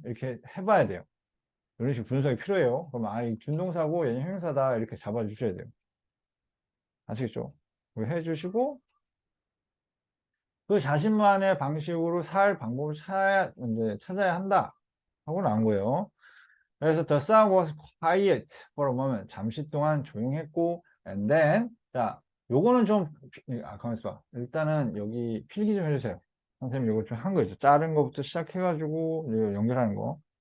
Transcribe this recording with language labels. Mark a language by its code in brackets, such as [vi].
[ko] 이렇게 해봐야 돼요. 이런 식으로 분석이 필요해요. 그럼, 이 준동사고 얘는 형용사다. 이렇게 잡아주셔야 돼요. 아시겠죠? 해주시고, 그 자신만의 방식으로 살 방법을 이제 찾아야 한다. 하고 나온 거예요. [en] 그래서 the sound was quiet for a moment. [ko] 잠시 동안 조용했고, [en] and then, [ko] 자, 요거는 좀, 가만히 있어. 일단은 여기 필기 좀 해주세요. 선생님 요거 좀 한 거 있죠. 자른 거부터 시작해가지고, 이거 연결하는 거.